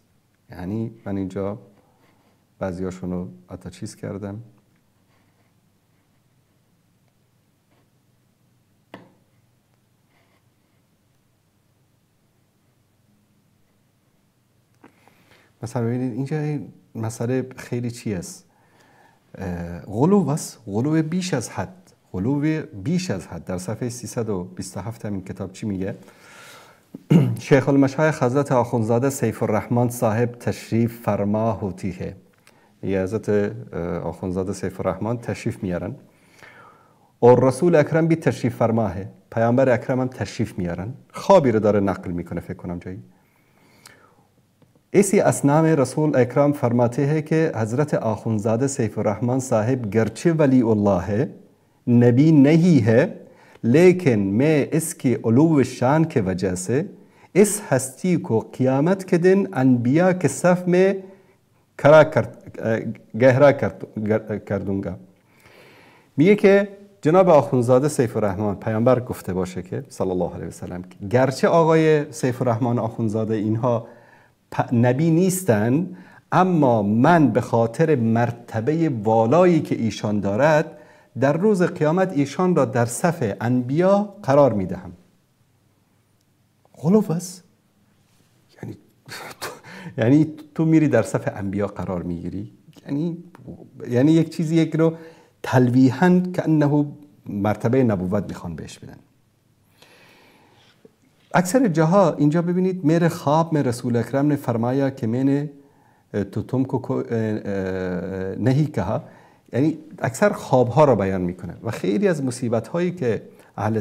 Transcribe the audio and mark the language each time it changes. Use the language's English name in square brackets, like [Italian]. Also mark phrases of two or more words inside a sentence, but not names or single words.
[Persian] یعنی من اینجا بعضیاشون رو حتی چیز کردم، مثلا ببینید اینجا مسئله خیلی چی است، غلو است، غلو بیش از حد، غلو بیش از حد. در صفحه 327 همین کتاب چی میگه؟ [Urdu] شیخ المشایخ حضرت آخوندزاده سیف الرحمن صاحب تشریف فرما ہوتی ہے. [Persian] یه حضرت آخوندزاده سیف الرحمن تشریف میارن [Urdu] اور رسول اکرم بی تشریف فرما ہے، [Persian] پیامبر اکرم هم تشریف میارن. خوابی رو داره نقل میکنه فکر کنم جایی. [Urdu] اسی اسنام رسول اکرم فرماتے ہیں کہ حضرت آخوندزادہ سیف الرحمن صاحب گرچہ ولی اللہ ہے، نبی نہیں ہے، لیکن میں اس کی علو شان کے وجہ سے اس ہستی کو قیامت کے دن انبیاء کے صف میں گہرا کر دوں گا. [Persian] میگه که جناب آخوندزاده سیف الرحمن پیامبر گفته باشه که [Arabic] صلی الله علیه و سلم، [Persian] گرچه آقای سیف الرحمن آخوندزاده اینها نبی نیستن، اما من به خاطر مرتبه والایی که ایشان دارد در روز قیامت ایشان را در صف انبیا قرار میدهم. غلو است، یعنی تو میری در صف انبیا قرار میگیری، یعنی یک چیزی یک رو تلویحاً که انه مرتبه نبوت میخوان بهش بدن. اکثر جاها اینجا ببینید میره [Urdu] خواب میں رسول اکرم نے فرمایا کہ میں نے تو تم کو نہیں کہا، [Persian] یعنی اکثر خوابها را بیان میکنه و خیلی از مصیبت هایی که اهل